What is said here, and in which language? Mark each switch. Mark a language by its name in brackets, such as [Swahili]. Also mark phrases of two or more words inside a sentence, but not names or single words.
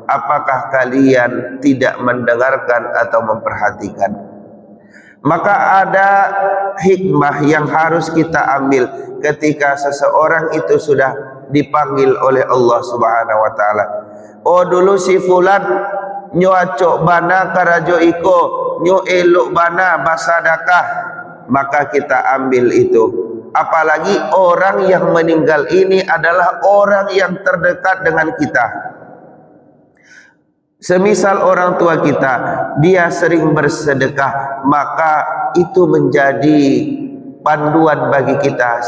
[Indonesian] apakah kalian tidak mendengarkan atau memperhatikan? Maka ada hikmah yang harus kita ambil ketika seseorang itu sudah dipanggil oleh Allah [Arabic] سبحانه وتعالى. [Minangkabau] Oh, dulu si fulan nyo acok bana karajo iko, nyo elok bana basadakah, [Indonesian] maka kita ambil itu. Apalagi orang yang meninggal ini adalah orang yang terdekat dengan kita. Semisal orang tua kita, dia sering bersedekah, maka itu menjadi panduan bagi kita.